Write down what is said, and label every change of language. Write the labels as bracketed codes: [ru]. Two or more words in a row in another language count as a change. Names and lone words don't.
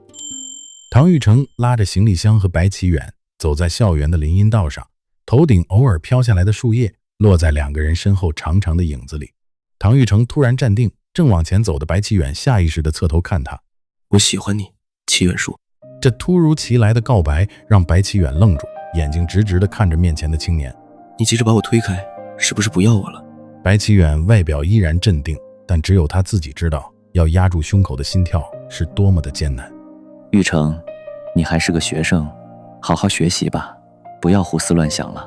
[zh] 唐玉成拉着行李箱和白啟遠走在校園的林蔭道上，頭頂偶爾飄下來的樹葉落在2個人身後長長的影子裡。唐玉成突然站定，正往前走的白啟遠下意識地側頭看他。我喜歡你，齊遠叔。這突如其來的告白讓白起遠愣住，眼睛直直地看着面前的青年。你急着把我推開，是不是不要我了？白起遠外表依然鎮定，但只有他自己知道，要壓住胸口的心跳是多麼的艰难。玉成，你還是个学生，好好学習吧，不要胡思亂想了。